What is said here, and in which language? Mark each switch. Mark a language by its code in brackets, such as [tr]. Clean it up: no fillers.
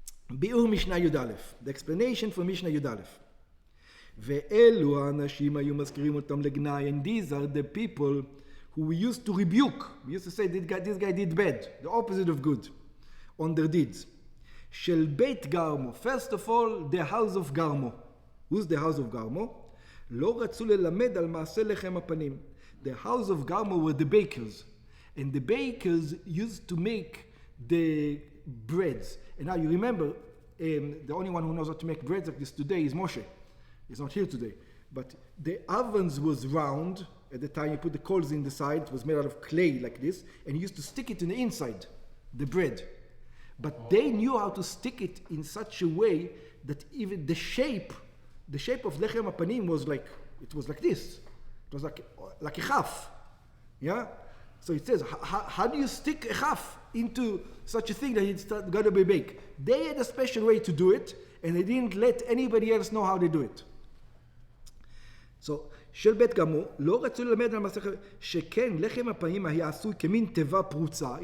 [he] ביאור משנה י"א, [en] the explanation for [he] משנה י"א. ואלו האנשים היו מזכירים אותם לגנאי, [en] and these are the people who we used to rebuke. We used to say this guy did bad, the opposite of good, on their deeds. [he] של בית גרמו, [en] first of all, the house of גרמו. Who's the house of גרמו? [he] לא רצו ללמד על מעשה לחם הפנים. [en] The house of Garmo were the bakers. And the bakers used to make the breads. And now you remember, the only one who knows how to make breads like this today is Moshe. He's not here today. But the ovens was round. At the time you put the coals in the side. It was made out of clay like this. And you used to stick it in the inside, the bread. But they knew how to stick it in such a way that even the shape of lechem apanim was like this. It was like a half. Yeah? So it says, how do you stick a half into such a thing that it's got to be baked? They had a special way to do it, and they didn't let anybody else know how they do it. [he] So, של בית גרמו, לא רצו ללמד על מסכת, שכן לחם הפנים היה עשוי כמין תיבה פרוצה.